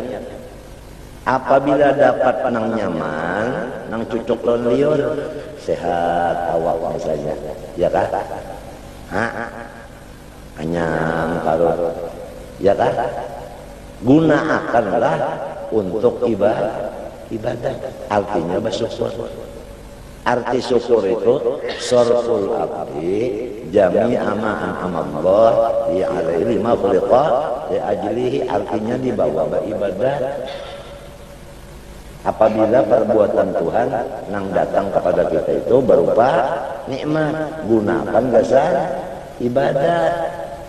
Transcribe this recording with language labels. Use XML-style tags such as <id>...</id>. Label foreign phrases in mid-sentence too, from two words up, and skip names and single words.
<bjn>Apabila dapat nang nyaman, nang cucuk lawan liur, sehat awak misalnya, ya kah? Anyang karut, ya kah? Gunakanlah untuk ibadah.</bjn> <ar>Artinya bersyukur. Arti syukur itu صرف العبد جميع ما أنعم الله لي عليه ما خلق لأجله.</ar> <bjn>Artinya dibawa beribadah. Apabila perbuatan Tuhan yang datang kepada kita itu berupa nikmat, gunakan dasar ibadah.</bjn>